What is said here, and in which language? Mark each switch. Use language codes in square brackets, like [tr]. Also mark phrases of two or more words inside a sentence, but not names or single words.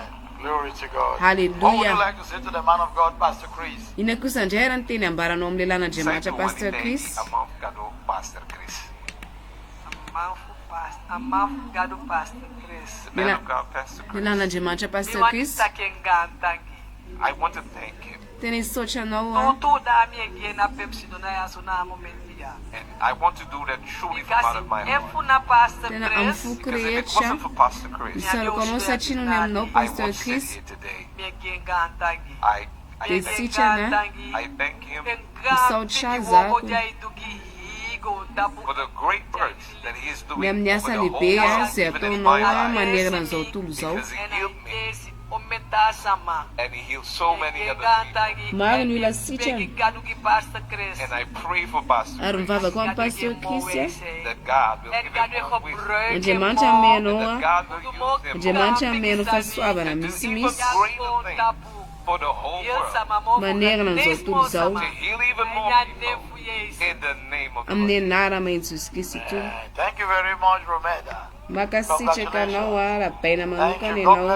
[mg] Halleluja. Ina kosa indray raha ny teny ambaranao amin'ny lelan'Andriamanitra Pasteur Chris. Lelan'Andriamanitra Pasteur Chris. [en] I want to thank him. [mg] Tena isotra anao. [en] And I want to do that truly from out of my heart. [mg] Tena amfoko rehetra. [en] It wasn't for Pastor Chris. [mg] Isaroko anao satria no ny aminao Pasteur Chris. [en] I [mg] sitrana. [en] I thank him [mg] Isaotra zako. [en] for the great works that he is doing [mg] amin'ny asa [en] for the whole [mg] lehibe [en] world, [mg] izay [en] even in [mg] ataonao [en] my [mg] a [en] life. [mg] manerana an'izao tontolo izao. [en] Because he healed me and he healed so many other people. [mg] Maro ny olona sitrana. [en] And I pray for Pastor [mg] Ary mivavaka amin'ny Pasteur Chris [en] that God will give him more wisdom. [mg] Andriamanitra amenao [en] That [mg] a. [en] God will use him [mg] Andriamanitra amenao fahasoavana misimisy [en] greater things for the whole world. [mg] manerana an'izao tontolo izao [en] To heal even more people in the name of the [mg] amin'ny [en] Lord. [mg] anarana Jesosy Kristy. [en] Thank you very much, Romeda. [mg] Makasitraka anao a rabaina manokana ianao.